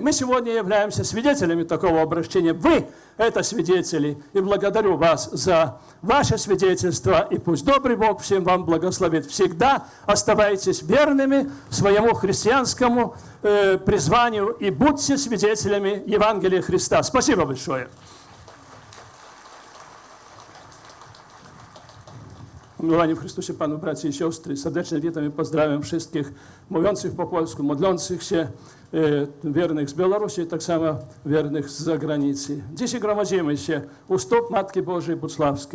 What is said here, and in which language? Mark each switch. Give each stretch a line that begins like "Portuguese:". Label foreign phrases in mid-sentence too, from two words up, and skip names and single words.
Russian: Мы сегодня являемся свидетелями такого обращения. Вы это свидетели, и благодарю вас за ваше свидетельство, и пусть добрый Бог всем вам благословит. Всегда оставайтесь верными своему христианскому призванию и будьте свидетелями Евангелия Христа. Спасибо большое.
Polish: Miłowani w Chrystusie Panu, bracia i siostry, serdecznie witam i pozdrawiam wszystkich mówiących po polsku, modlących się, wiernych z Białorusi, tak samo wiernych z zagranicy. Dzisiaj gromadzimy się u stóp Matki Bożej Bucławskiej.